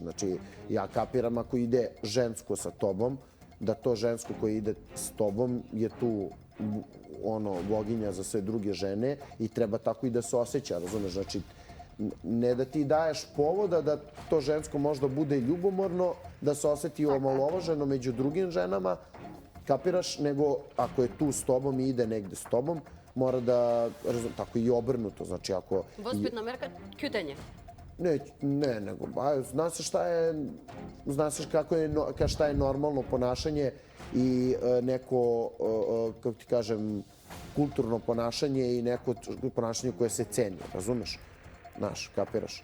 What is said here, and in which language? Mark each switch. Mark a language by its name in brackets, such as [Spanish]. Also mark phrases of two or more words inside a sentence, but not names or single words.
[Serbian] Znači, ja kapiram ako ide žensko sa tobom, da to žensko koje ide s tobom je tu boginja za sve druge žene i treba tako i da se osjeća, razumeš? Znači, ne da ti daješ povoda da to žensko možda bude ljubomorno, da se osjeti omalovaženo među drugim ženama, kapiraš, nego ako je tu s tobom i ide negde s tobom, mora da, tako i obrnuto, znači ako... [Macedonian] Воспитна мерка, ќутење. [Serbian] Ne, nego, zna se šta je normalno ponašanje i neko, kako ti kažem, kulturno ponašanje i neko ponašanje koje se ceni, razumeš? Znaš, kapiraš.